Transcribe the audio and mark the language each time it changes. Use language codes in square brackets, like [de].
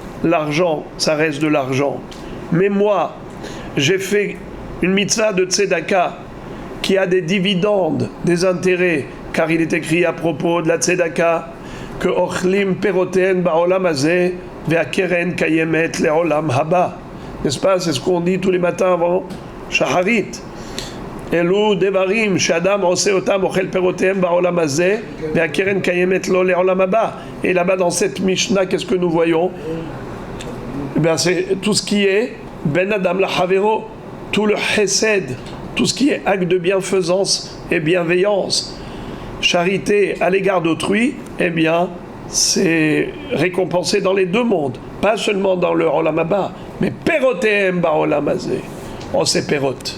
[fr] L'argent, ça reste de l'argent. Mais moi, j'ai fait une mitzvah de tzedaka qui a des dividendes, des intérêts, car il est écrit à propos de la tzedaka que [he] ochlim peroten ba'olam hazeh ve'akeren kayemet le'olam haba. [fr] N'est-ce pas? C'est ce qu'on dit tous les matins avant Shaharit. [he] אלו דברים שאדם עושה אותם, אוכל פירותיהם בעולם הזה, והקרן קיימת לו לעולם הבא. [fr] Et là-bas dans cette Mishnah, qu'est-ce que nous voyons? Ben, c'est tout ce qui est Ben Adam la Havero, tout le Chesed, tout ce qui est acte de bienfaisance et bienveillance, charité à l'égard d'autrui, eh bien, c'est récompensé dans les deux mondes, pas seulement dans le Olam Haba, mais [he] Perotehem Ba'olam Hazeh. [fr] Oh, c'est Perot.